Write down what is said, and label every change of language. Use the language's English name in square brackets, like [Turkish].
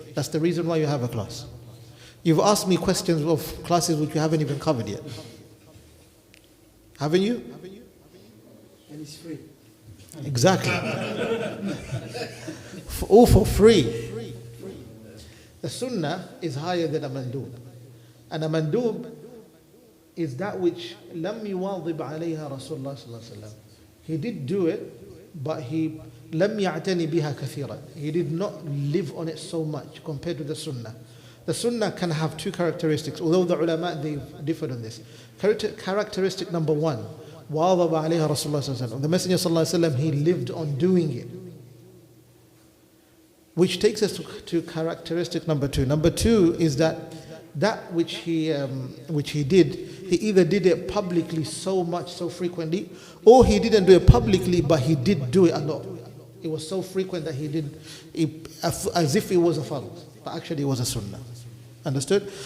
[English] That's the reason why you have a class. You've asked me questions of classes which you haven't even covered yet. Haven't you? and it's free. Exactly. All for free. The sunnah is higher than a mandub. And a mandub is that which [Arabic] لم يواظب عليها رسول الله صلى الله عليه وسلم. [English] He did do it, but he [Arabic] لم يعتني بها كثيرا. [English] He did not live on it so much compared to the sunnah. The sunnah can have two characteristics, although the ulama, they differed on this. Characteristic number one, [Arabic] واظب عليها رسول الله صلى الله عليه وسلم. [English] The Messenger صلى الله عليه وسلم, he lived on doing it. Which takes us to characteristic number two. Number two is that which he did, he either did it publicly so much, so frequently, or he didn't do it publicly, but he did do it a lot. It was so frequent that he did it as if it was a fard, but actually it was a sunnah. Understood?